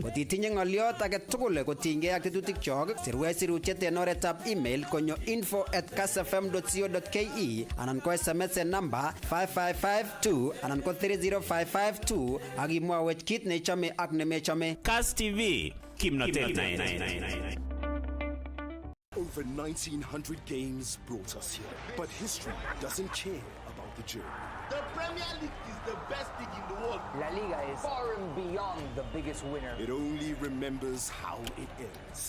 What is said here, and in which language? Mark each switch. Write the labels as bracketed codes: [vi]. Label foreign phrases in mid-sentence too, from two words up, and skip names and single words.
[kln] Kotitinye ng'oliot age tugul kotinygei ak tetutik chok, sirwech sirutiet en oretab email konyo info@kassfm.co.ke anan ko SMS en namba 5552 anan ko 30552 ak imwawech kit neichome ak nemechome. Kass TV, kimnotet naet. [en] Over 1,900 games brought us here, but history doesn't care about the journey. The Premier League is the best league in the world. La Liga is far and beyond the biggest winner. It only remembers how it ends.